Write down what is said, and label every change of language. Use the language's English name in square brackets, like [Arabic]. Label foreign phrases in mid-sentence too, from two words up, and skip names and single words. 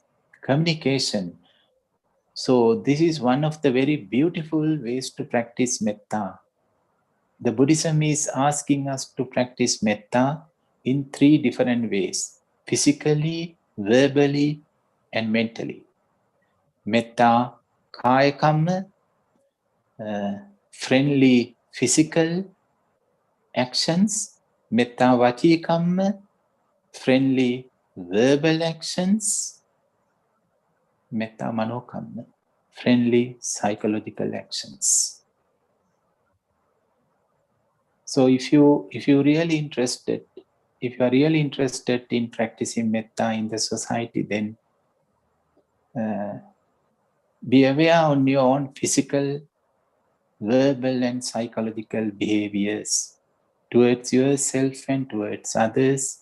[English] Communication. So this is one of the very beautiful ways to practice metta. The Buddhism is asking us to practice metta in 3 different ways: physically, verbally, and mentally. [Pali] Metta kaya kamma, [English] friendly physical actions. [Pali] Metta vaci kamma, [English] friendly verbal actions. [Pali] Metta mano kamma, [English] friendly psychological actions. So if you are really interested in practicing metta in the society, then be aware on your own physical, verbal, and psychological behaviors towards yourself and towards others.